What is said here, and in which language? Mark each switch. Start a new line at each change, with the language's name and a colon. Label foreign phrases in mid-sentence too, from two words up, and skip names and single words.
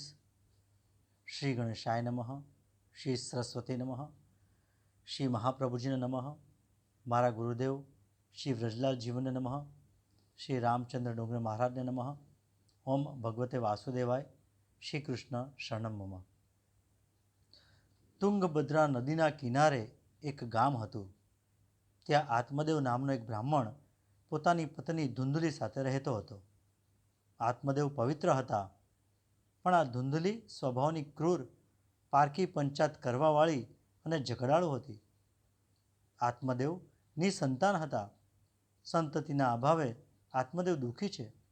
Sanskrit: श्री गणेशाय नमः, श्री सरस्वती नमः,
Gujarati: શ્રી મહાપ્રભુજી ને નમઃ, મારા ગુરુદેવ શ્રી વ્રજલાલ જીવન નમઃ, શ્રી રામચંદ્ર ડોંગર મહારાજ ને નમઃ।
Sanskrit: ओम भगवते वासुदेवाय, श्री कृष्ण शरणम मम।
Gujarati: તુંગભદ્રા નદીના કિનારે એક ગામ હતું। ત્યાં આત્મદેવ નામનો એક બ્રાહ્મણ પોતાની પત્ની ધુંધલી સાથે રહેતો હતો। આત્મદેવ પવિત્ર હતા, પણ આ ધુંધલી સ્વભાવની ક્રૂર, પારકી પંચાત કરવાવાળી અને ઝઘડાળુ હતી। આત્મદેવ નિસંતાન હતા। સંતતિના અભાવે આત્મદેવ દુઃખી છે।